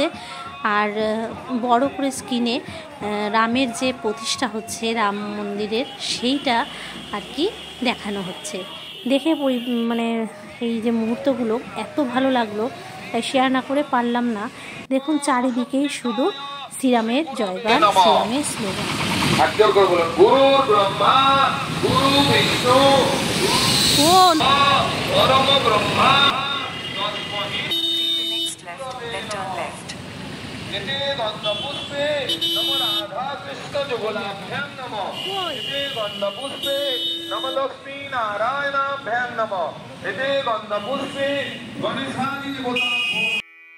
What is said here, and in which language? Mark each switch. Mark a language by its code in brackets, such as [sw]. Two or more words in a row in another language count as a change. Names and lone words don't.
[bn] আর বড় করে স্ক্রিনে রামের যে প্রতিষ্ঠা হচ্ছে রাম মন্দিরের, সেইটা আর কি দেখানো হচ্ছে। দেখে মানে এই যে মুহূর্তগুলো এত ভালো লাগলো, তাই শেয়ার না করে পারলাম না। দেখুন চারিদিকেই শুধু শ্রীরামের জয়গান, শ্রীরামের স্লোগান। [sa] गंधपुष्पे नमो राधा कृष्ण जुगलाभ्यां नमो गंधपुष्पे नमो लक्ष्मी नारायणाभ्यां नमो गंधपुष्पे गणेशादि